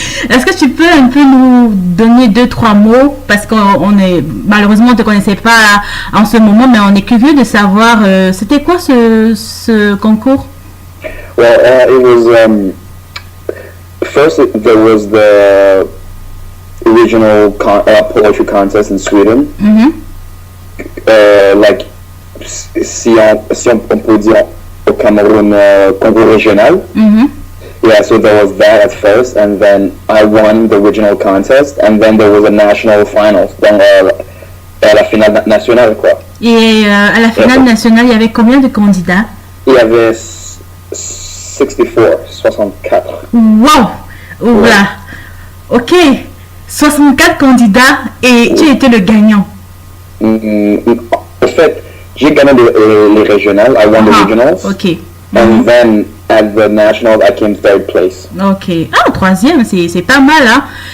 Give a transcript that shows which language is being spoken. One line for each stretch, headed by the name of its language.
French: Est-ce que tu peux un peu nous donner 2-3 mots, parce malheureusement on ne te connaissait pas en ce moment, mais on est curieux de savoir c'était quoi ce concours?
English: Well, it was first there was the original poetry contest in Sweden.
French: Like si on peut dire au Cameroun concours régional.
English: Yeah, so there was that at first, and then I won the original contest, and then there was a national final,
French: donc à la finale nationale, quoi. Et à la finale nationale, il y avait combien de candidats? Il y avait 64. Wow! Oula! Ok! 64 candidats et tu étais le gagnant. En fait, j'ai gagné les régionales,
English: I won the regionals.
French: Ok.
English: And then at the nationals, I came third place.
French: Ok. Ah, troisième, c'est pas mal, hein.